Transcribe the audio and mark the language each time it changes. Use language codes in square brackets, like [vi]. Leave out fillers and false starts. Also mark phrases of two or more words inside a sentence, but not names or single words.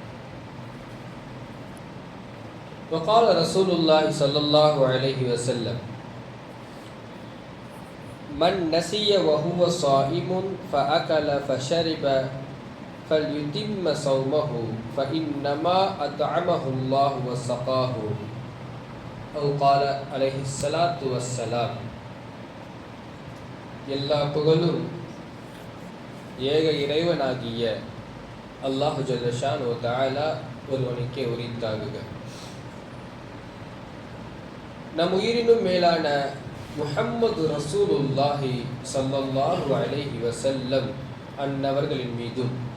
[ar] وقال رسول الله صلى الله عليه وسلم: من نسي وهو صائم فأكل فشرب فليتم صومه فإنما أطعمه الله وسقاه، أو قال عليه الصلاة والسلام. [ta] எல்லா புகழும் ஏக இறைவனாகிய [ar] الله جل شأنه تعالى [ta] ஒருவனுக்கே உரித்தாகுக. நம் உயிரினும் மேலான முஹம்மது [ar] رسول الله صلى الله عليه وسلم [ta] அன்னவர்களின் மீதும்